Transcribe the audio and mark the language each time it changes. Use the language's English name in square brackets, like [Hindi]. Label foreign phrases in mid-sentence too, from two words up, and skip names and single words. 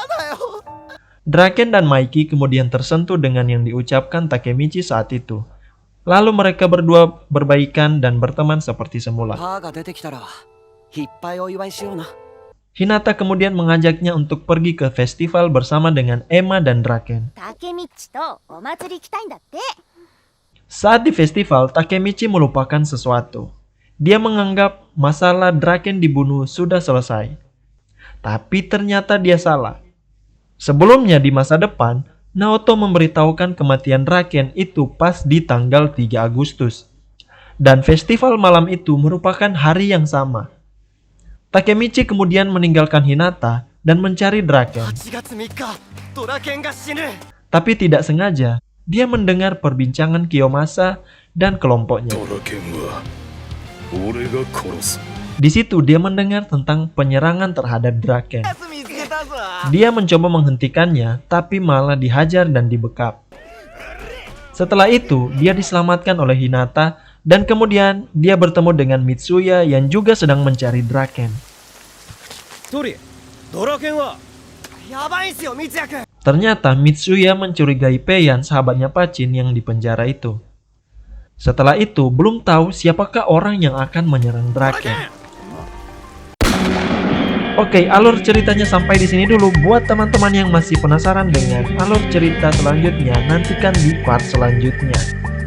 [Indonesian] Draken dan Maiki kemudian tersentuh dengan yang diucapkan Takemichi saat itu. Lalu mereka berdua berbaikan dan berteman seperti semula. [Japanese] パーが出てきたらいっぱいお祝いしような。 [Indonesian] Hinata kemudian mengajaknya untuk pergi ke festival bersama dengan Emma dan Draken. [Japanese] タケミッチとお祭り行きたいんだって。 [Indonesian] Saat di festival, Takemichi melupakan sesuatu. Dia menganggap masalah Draken dibunuh sudah selesai. Tapi ternyata dia salah. Sebelumnya di masa depan, Naoto memberitahukan kematian Draken itu pas di tanggal 3 Agustus. Dan festival malam itu merupakan hari yang sama. Takemichi kemudian meninggalkan Hinata dan mencari Draken. [Japanese] 8 月3日ドラケンが死ぬ。 [Indonesian] Tapi tidak sengaja, dia mendengar perbincangan Kiyomasa dan kelompoknya. [Japanese] ドラケンは俺が殺す。 [Indonesian] Di situ dia mendengar tentang penyerangan terhadap Draken. [Japanese] 見つけたぞ。 [Indonesian] Dia mencoba menghentikannya, tapi malah dihajar dan dibekap. Setelah itu, dia diselamatkan oleh Hinata, dan kemudian dia bertemu dengan Mitsuya yang juga sedang mencari Draken. [Japanese] トリ、ドラケンはやばいんすよ、三ツ矢くん。 [Indonesian] Ternyata Mitsuya mencurigai Peian, sahabatnya Pachin yang di penjara itu. Setelah itu, belum tahu siapakah orang yang akan menyerang Draken. Oke, alur ceritanya sampai di sini dulu. Buat teman-teman yang masih penasaran dengan alur cerita selanjutnya, nantikan di part selanjutnya.